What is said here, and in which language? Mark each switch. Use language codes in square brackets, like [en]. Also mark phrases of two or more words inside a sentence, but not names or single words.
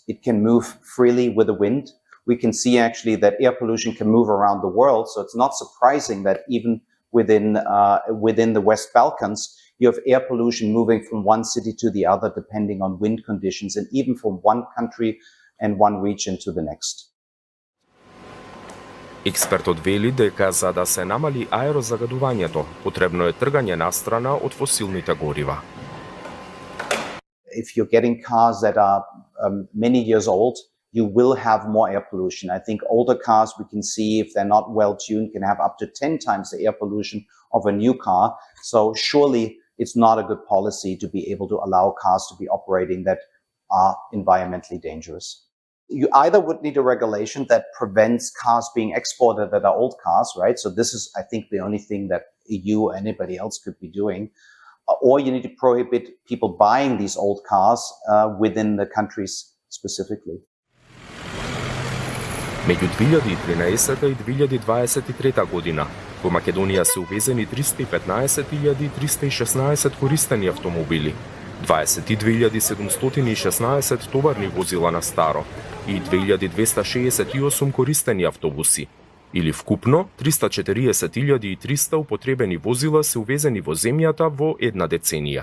[en] It can move freely with the wind. We can see actually that air pollution can move around the world. So it's not surprising that even within the West Balkans, you have air pollution moving from one city to the other, depending on wind conditions, and even from one country and one region to the next. [mk] Експертот вели дека за да се намали аерозагадувањето, потребно е тргање настрана од фосилните горива. [en] If you're getting cars that are many years old, you will have more air pollution. I think older cars, we can see if they're not well tuned, can have up to 10 times the air pollution of a new car. So surely it's not a good policy to be able to allow cars to be operating that are environmentally dangerous. You either would need a regulation that prevents cars being exported that are old cars, right? So this is, I think, the only thing that EU or anybody else could be doing. Or you need to prohibit people buying these old cars within the countries specifically. [mk] Меѓу 2013 и 2023 година, во Македонија се увезени 315.316 користени автомобили, 22.716 товарни возила на старо и 2.268 користени автобуси, или вкупно 340.300 употребени возила се увезени во земјата во една деценија.